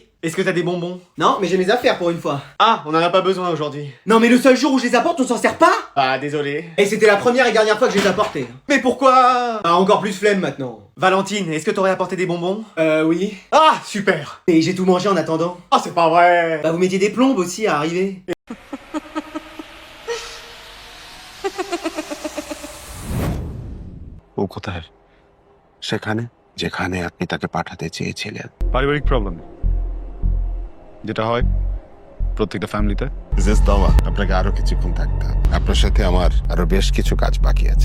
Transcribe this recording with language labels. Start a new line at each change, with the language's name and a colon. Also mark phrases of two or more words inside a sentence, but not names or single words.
French: Est-ce que t'as des bonbons? Non, mais j'ai mes affaires pour une fois. Ah, on en a pas besoin aujourd'hui. Non, mais le seul jour où je les apporte, on s'en sert pas? Ah, désolé. Et c'était la première et dernière fois que je les apportais. Mais pourquoi? Ah, encore plus flemme maintenant. Valentine, est-ce que t'aurais apporté des bonbons? Oui. Ah, super. Et j'ai tout mangé en attendant. Ah, c'est pas vrai. Bah, vous mettiez des plombes aussi à arriver.
Bangla: ও কোথায়? সেখানে যেখানে আপনি তাকে পাঠাতে চেয়েছিলেন। পারিবারিক প্রবলেম যেটা হয় প্রত্যেকটা ফ্যামিলিতে। মিসেস তমা, আপনাকে আরো কিছুক্ষণ থাকতে হবে। আপনার সাথে আমার আরো বেশ কিছু কাজ বাকি আছে।